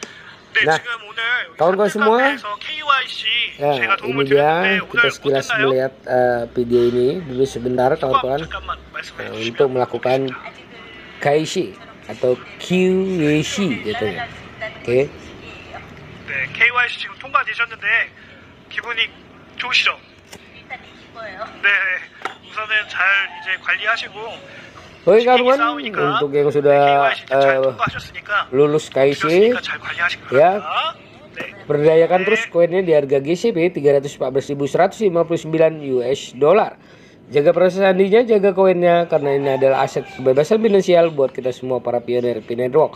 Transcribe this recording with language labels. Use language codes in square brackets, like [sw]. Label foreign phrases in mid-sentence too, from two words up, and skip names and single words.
[id] Nah, kawan-kawan semua, ya ini dia kita sekilas melihat video ini dulu sebentar kawan-kawan untuk melakukan KYC atau QYC gitu ya. Oke. [ko] KYC 지금 통과되셨는데 기분이 좋으시죠? 네, 우선은 잘 이제 관리하시고. [id] Oke kawan, untuk yang sudah lulus KIC ya, berdayakan terus koinnya di harga GCP 314.159 [en] US dollar. [id] Jaga proses sandinya, jaga koinnya, karena ini adalah aset kebebasan finansial buat kita semua para pionir P-Network.